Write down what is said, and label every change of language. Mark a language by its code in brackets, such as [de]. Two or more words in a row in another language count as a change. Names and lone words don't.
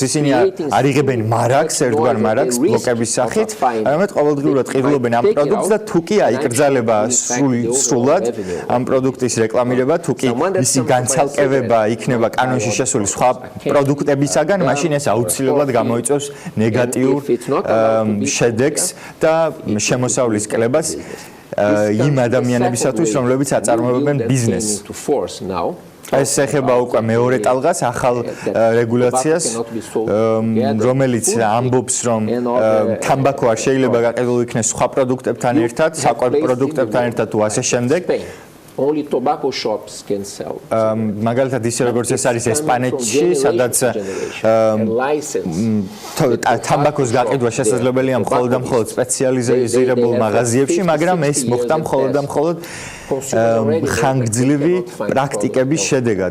[ka] ისინი არ იღებენ მარაგს, ერთგვარ მარაგს ბლოკების სახით, არამედ ყოველდღიურად ყიდულობენ ამ პროდუქტს და თუ კი აიკრძალება სრულად ამ პროდუქტის რეკლამირება, თუ კი მისი განცალკევება იქნება კანონში შესული სხვა პროდუქტებისაგან, მაშინ ეს აუცილებლად გამოიწვევს ნეგატიურ შედეგს და შემოსავლის კლებას იმ ადამიანებისათვის, რომლებიც აწარმოებენ ბიზნესს. ეს ეხება უკვე მეორე ტალღას, ახალ რეგულაციას, რომელიც ამბობს, რომ თამბაქო არ შეიძლება გაყიდული იქნეს სხვა პროდუქტებთან ერთად, საკვებ პროდუქტებთან ერთად თუ ასე შემდეგ. [en] Only tobacco shops can sell. [ka] მაგალითად ისე როგორც ეს არის ესპანეთში, სადაც თამბაქოს გაყიდვა შესაძლებელია მხოლოდ და მხოლოდ სპეციალიზირებულ მაღაზიებში, მაგრამ ეს მოხდა მხოლოდ და მხოლოდ ხანგრძლივი პრაქტიკების შედეგად.